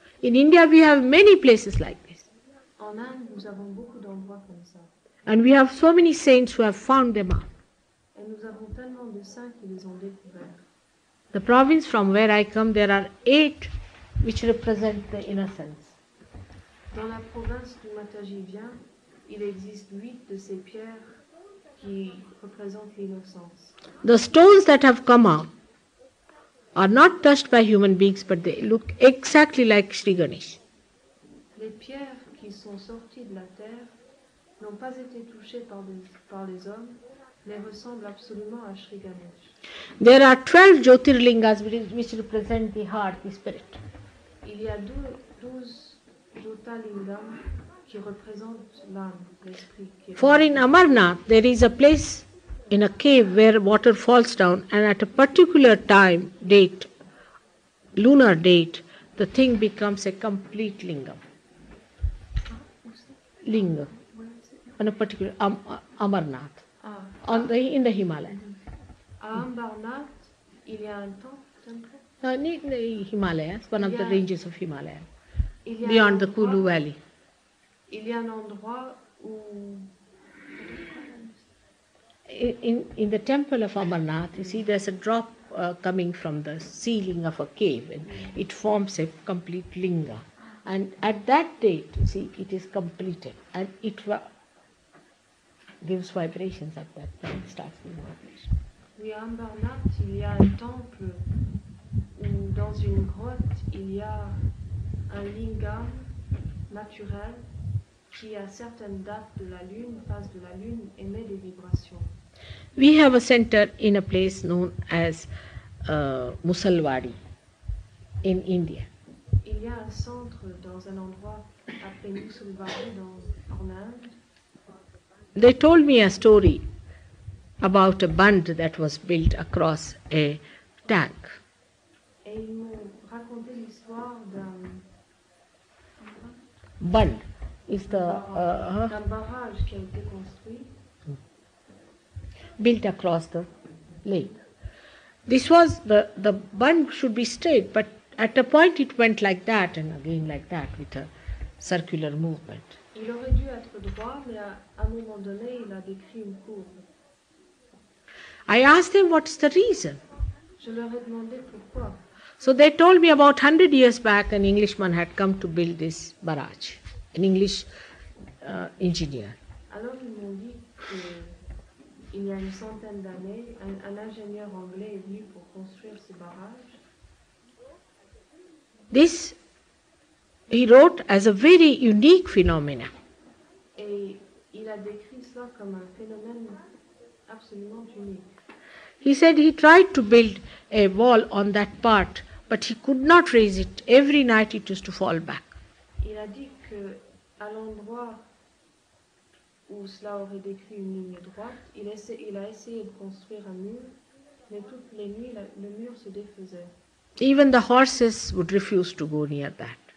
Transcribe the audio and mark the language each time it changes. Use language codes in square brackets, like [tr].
[en] In India, we have many places like this. [fr] En Inde, nous avons beaucoup d'endroits comme ça. [en] And we have so many saints who have found them out. [fr] Et nous avons tellement de saints qui les ont découverts. [en] The province from where I come, there are 8 which represent the innocence. [fr] Dans la province d'où Mataji vient, il existe 8 de ces pierres qui représentent l'innocence. [en] The stones that have come out are not touched by human beings, but they look exactly like Sri Ganesh. [fr] Les pierres qui sont sorties de la terre n'ont pas été touchées par les hommes, mais ressemble absolument à Shri Ganesh. [en] There are 12 Jyotirlingas which represent the heart, the spirit. [fr] Il y a 12 Jyotirlingam qui représentent l'âme, l'esprit. [en] For in Amarnath, there is a place in a cave where water falls down, and at a particular time, date, lunar date, the thing becomes a complete lingam. Linga. On a particular Amarnath, in the Himalayas. [fr] À Ambarnath, il y a un temple. [en] In the Himalayas, one of the ranges of Himalayas, [fr] Il y a [en] beyond the Kulu Valley. [fr] Il y a un endroit où [en] in the temple of Amarnath, you see, there's a drop coming from the ceiling of a cave, and it forms a complete linga. And at that date, you see, it is completed, and it gives vibrations at that time, starts giving vibrations. [fr] Oui, à Ambarnath, il y a un temple où, dans une grotte, il y a un lingam naturel qui, à certaines dates de la lune, phase de la lune, émet des vibrations. [en] We have a center in a place known as Musalwadi in India. [fr] Il y a un centre dans un endroit appelé Musalwadi en Inde. [en] They told me a story about a bund that was built across a tank. [fr] Et ils m'ont raconté l'histoire d'un [en] Bund is [fr] d'un barrage qui a été construit [en] built across the lake. This was the bund should be straight, but at a point it went like that and again like that with a circular movement. [fr] Il aurait dû être droit, mais à un moment donné, il a décrit une courbe. [en] I asked them what's the reason. [fr] Je leur ai demandé pourquoi. [en] So they told me about 100 years back an Englishman had come to build this barrage, an English engineer. [fr] Alors ils m'ont dit qu'il y a une centaine d'années, un ingénieur anglais est venu pour construire ce barrage. [en] This he wrote as a very unique phenomena. [fr] Et il a décrit cela comme un phénomène absolument unique. [en] He said he tried to build a wall on that part, but he could not raise it. Every night it used to fall back. [fr] Il a dit que à l'endroit où cela aurait décrit une ligne droite, il a essayé de construire un mur, mais toutes les nuits le mur se défaisait. [en] Even the horses would refuse to go near that.